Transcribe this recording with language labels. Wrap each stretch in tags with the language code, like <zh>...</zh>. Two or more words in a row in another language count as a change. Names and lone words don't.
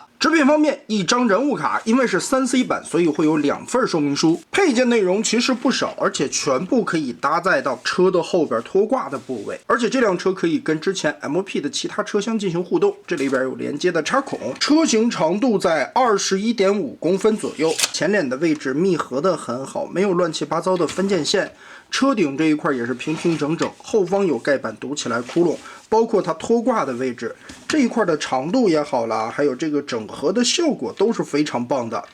<zh>製片方面，一張人物卡，因為是3C 版，所以會有2份說明書。配件內容其實不少，而且全部可以搭載到車的後邊拖掛的部位。而且這輛車可以跟之前 MP 的其他車廂進行互動。這裡邊有連接的插孔，車型長度在21.5公分左右。前臉的位置密合的很好，沒有亂七八糟的分界線。車頂這一塊也是平平整整，後方有蓋板堵起來窟窿，包括它拖掛的位置這一塊的長度也好了，還有這個整合的效果都是非常棒的。</zh>